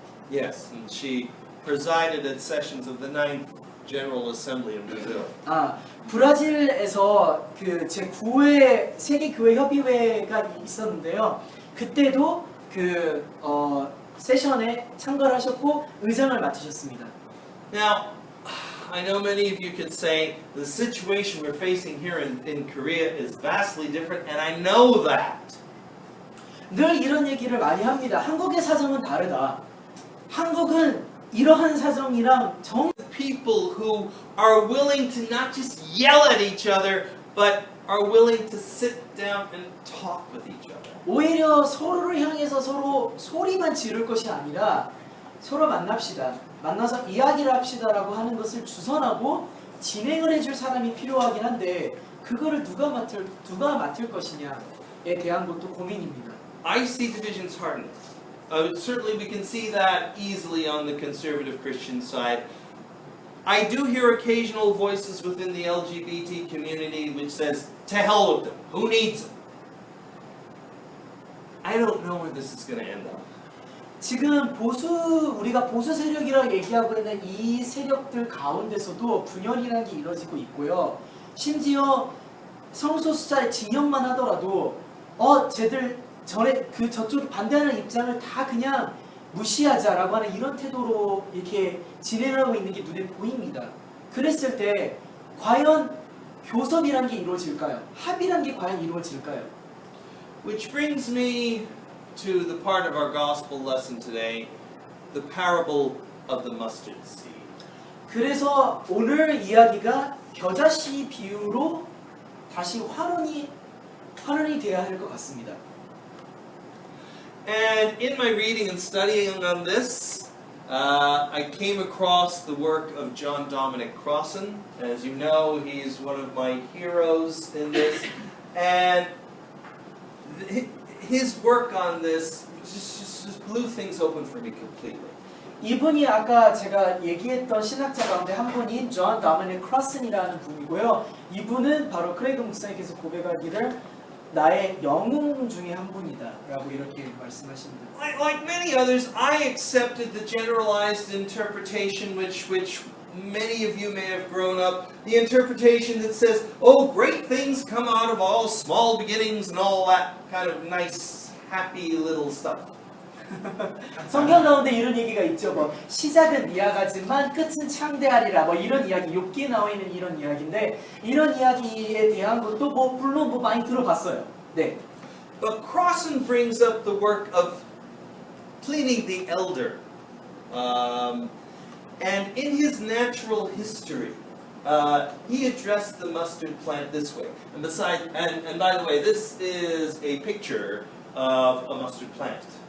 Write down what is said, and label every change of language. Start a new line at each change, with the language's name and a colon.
English: Yes, and she presided at sessions of the 9th General Assembly in Brazil.
Korean: 브라질에서 그 제9회 세계교회협의회가 있었는데요. 그때도 그 세션에 참가를 하셨고 의장을 맡으셨습니다.
English: Now, I know many of you could say the situation we're facing here in Korea is vastly different, and I know that.
Korean: 늘 이런 얘기를 많이 합니다. 한국의 사정은 다르다. 한국은 이러한 사정이랑
English: People who are willing to not just yell at each other, but are willing to sit down and talk with each other.
Korean: 오히려 서로를 향해서 서로 소리만 지를 것이 아니라 서로 만납시다. 만나서 이야기를 합시다라고 하는 것을 주선하고 진행을 해줄 사람이 필요하긴 한데 그거를 누가 맡을 것이냐에 대한 것도 고민입니다.
English: I see divisions hardening. Certainly we can see that easily on the conservative Christian side. I do hear occasional voices within the LGBT community which says, to hell with them, who needs them? I don't know where this is going to end up.
Korean: 지금 우리가 보수 세력이라고 얘기하고 있는 이 세력들 가운데서도 분열이라는 게 이루어지고 있고요. 심지어 성소수자의 진영만 하더라도 쟤들 저쪽이 반대하는 입장을 다 그냥 무시하자라고 하는 이런 태도로 이렇게 진행하고 있는 게 눈에 보입니다. 그랬을 때 과연 교섭이란 게 이루어질까요? 합의란 게 과연 이루어질까요?
English: Which brings me to the part of our gospel lesson today, the parable of the mustard seed.
Korean: 그래서 오늘 이야기가 겨자씨 비유로 다시 환원이 돼야 할 것 같습니다.
English: And in my reading and studying on this, I came across the work of John Dominic Crossan. As you know, he's one of my heroes in this. And his work on this just blew things open for me completely.
Korean: 이분이 아까 제가 얘기했던 신학자 가운데 한 분인 존 다미닉 크로슨이라는 분이고요. 이분은 바로 크레이그 목사님께서 고백하기를 나의 영웅 중에 한 분이다라고 이렇게 말씀하십니다.
English: Like many others, I accepted the generalized interpretation which many of you may have grown up, the interpretation that says, oh, great things come out of all small beginnings and all that kind of nice, happy little stuff.
Korean: 성경 가운데 이런 얘기가 있죠. 뭐 시작은 미약하지만 끝은 창대하리라. 뭐 이런 이야기, 욥기에 나와 있는 이런 이야기인데 이런 이야기에 대한 것도 물론 많이 들어봤어요. 네.
English: But Crossan brings up the work of Pliny the Elder, and in his natural history, he addressed the mustard plant this way. And by the way, this is a picture of a mustard plant.